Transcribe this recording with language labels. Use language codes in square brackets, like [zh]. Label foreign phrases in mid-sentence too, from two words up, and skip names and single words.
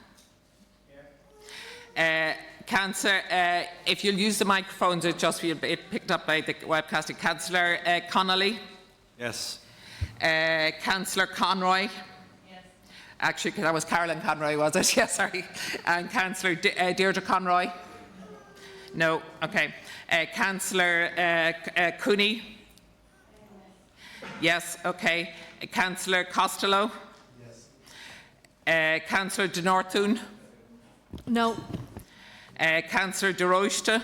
[en] Councillor, if you'll use the microphones, it just be picked up by the webcasting. Councillor Connolly? Yes. Councillor Conroy? Yes. Actually, that was Carolyn Conroy, was it? Yes, sorry. And Councillor Deirdre Conroy? No. Okay. Councillor Cooney? Yes. Okay. Councillor Costello? Yes. Councillor De Northun? No. Councillor De Royster?